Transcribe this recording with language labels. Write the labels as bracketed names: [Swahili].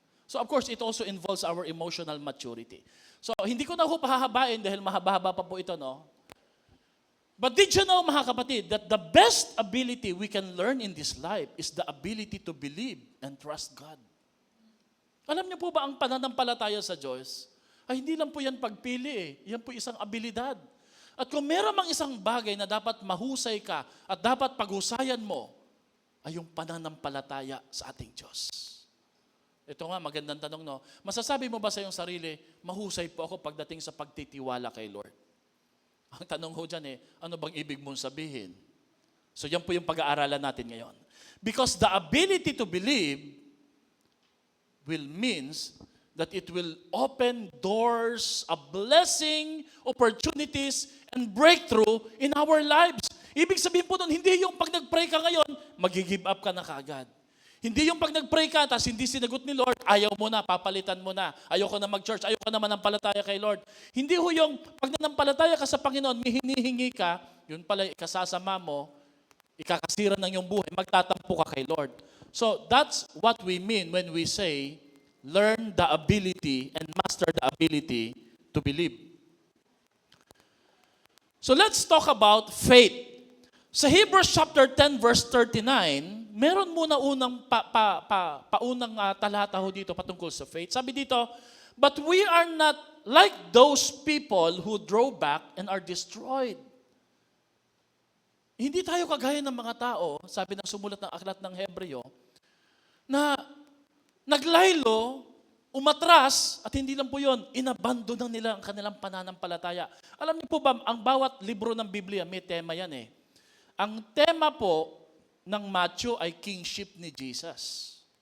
[English] So of course, it also involves our emotional maturity. [Filipino] So hindi ko na ho pahahabain dahil mahaba-haba pa po ito, no? [English] But did you know, [Filipino] mga kapatid, [English] that the best ability we can learn in this life is the ability to believe and trust God? [Filipino] Alam niyo po ba ang pananampalataya sa Diyos? Ay hindi lang po yan pagpili eh. Yan po isang abilidad. At kung meron mang isang bagay na dapat mahusay ka at dapat paghusayan mo, ay yung pananampalataya sa ating Diyos. Ito nga, magandang tanong, no? Masasabi mo ba sa iyong sarili, mahusay po ako pagdating sa pagtitiwala kay Lord? Ang tanong ho dyan ano bang ibig mong sabihin? So yan po yung pag-aaralan natin ngayon. [English] Because the ability to believe means that it will open doors of blessing, opportunities, and breakthrough in our lives. [Filipino] Ibig sabihin po doon, hindi yung pag nag-pray ka ngayon, mag-give up ka na kaagad. Hindi yung pag nag-pray ka, tapos hindi sinagot ni Lord, ayaw mo na, papalitan mo na. Ayoko na mag-church, ayoko na manampalataya kay Lord. Hindi ho yung pag nanampalataya ka sa Panginoon, may hinihingi ka, yun pala ikasasama mo, ikakasira ng iyong buhay, magtatampo ka kay Lord. [English] So that's what we mean when we say, learn the ability and master the ability to believe. So let's talk about faith. [Filipino] Sa Hebrews chapter 10 verse 39, meron muna unang paunang talata ho dito patungkol sa faith. Sabi dito, [English] but we are not like those people who draw back and are destroyed. [Filipino] Hindi tayo kagaya ng mga tao, sabi ng sumulat ng aklat ng Hebreo, na naglaylo, umatras, at hindi lang po yun, inabandonan nila ang kanilang pananampalataya. Alam niyo po ba, ang bawat libro ng Biblia, may tema yan eh. Ang tema po ng Matthew ay kingship ni Jesus.